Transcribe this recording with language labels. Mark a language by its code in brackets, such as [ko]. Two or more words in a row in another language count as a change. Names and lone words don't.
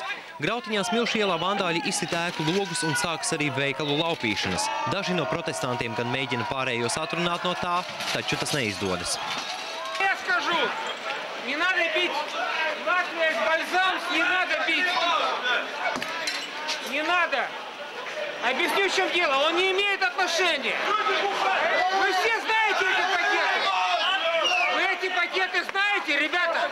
[lv] Grautiņā Smilšu ielā vandāļi izsit ēku logus un sākas arī veikalu laupīšanas. Daži no protestantiem gan mēģina pārējos atrunāt no tā, taču tas neizdodas. [ru] Я скажу, не надо бить Латвия с бальзамс, не надо бить. Не надо. Объясню, в чем дело. Он не имеет отношения. Вы все знаете эти пакеты. Вы эти пакеты знаете, ребята?